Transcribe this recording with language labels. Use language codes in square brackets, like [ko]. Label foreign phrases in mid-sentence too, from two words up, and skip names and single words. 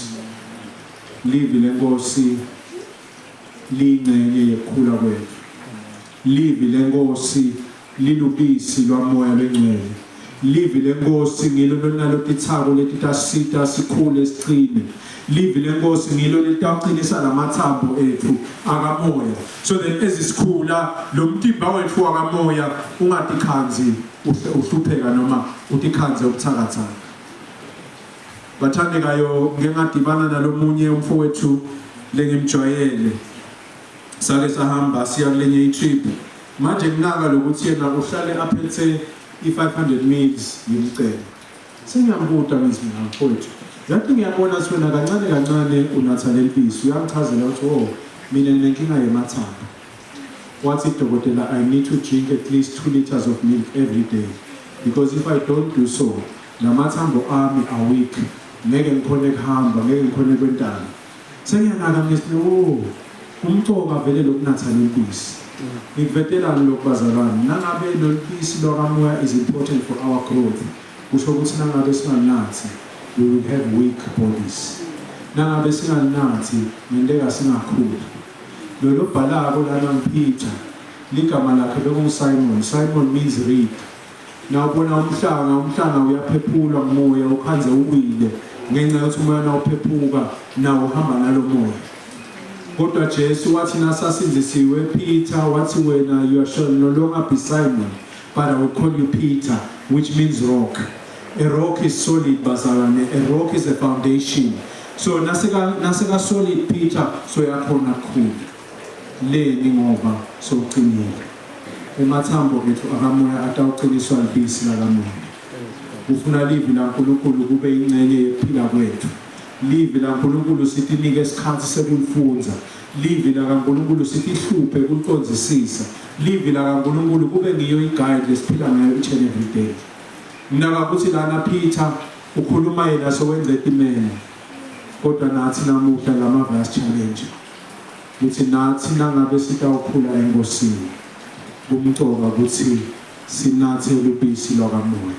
[ss] Live lenkosi lingcenye yekhula kwethu. Live lenkosi lilubisi lwamoya lwengcwele. Live lenkosi ngilo nalo tithako letitasita sikhule siqine. Live lenkosi ngilo litaqinisa lamathambo ethu akamoya. [en] So that as [ss] isikhula lo mtimba wethu akamoya ungatikhanzi uhlupheka noma utikhanze ukuthakatha. Bathandekayo ngengadibana nalomunye umfowethu lengimjwayele. Sake sahamba siya kulenye itrip. Manje nginaka lokuthi yena uhlale aphethe i500 mils yimcele. Sengiyambuta ngithi mfowethu, yathi ngiyabona sona kancane unatha lelibisi, uyangichazela ukuthi mina nginenkinga yemathambo. Wathi dokotela, [en] I need to drink at least 2 liters of milk every day, because if I don't do so, [ss] lamathambo ami [en] are weak. [ss] Ngeke ngikhone kuhamba, ngeke ngikhone kwentana. Sengiyanaka ngithi umcoka vele lokunatha lelibisi. Ngikuvetelana lokubazalwane, nangabe lelibisi lokamoya [en] is important for our growth. [ss] Kusho ukuthi nangabe singanathi, [en] we will have weak bodies. [ss] Nangabe singanathi, ngenteka singakhuli. Lo bhalako lana ngipitha, ligama lakhe bekunguSimon. [en] Simon means reed. [ss] Nawubona umhlanga uyaphephulwa ngomoya, ukhanze uwile ngenxa yokuthi umoya nawuphephuka nawo uhamba nalo moya. Kodwa Jesu wathi nasasinzisiwe [en] Peter, [ss] wathi wena [en] you shall no longer be Simon, but I will call you Peter, which means rock. A rock is solid, bazalwane. A rock is a foundation. So naseka solid Peter, so [ss] yakhona kukhulu. Le ngoba so uqinile. Emathambo ethu akamoya atawuqiniswa libisi lakamoya. Ufuna live laNkulunkulu kube ingcenye yephila kwethu. Live laNkulunkulu sithi nike isikhathi sekulifunza. Live laNkulunkulu sithi hluphe ukuqonzisisa. Live laNkulunkulu kube ngiyo iguide lesiphila ngayo [en] each and every day. [ss] Mina ukuthi lana Peter ukhuluma yena sowenza itimene. Kodwa nathi namuhla lamavasi challenge. Uthi nathi nangabe sitawukhula enkosini. Kumcoka ukuthi sinathe ubisi lwakamoya.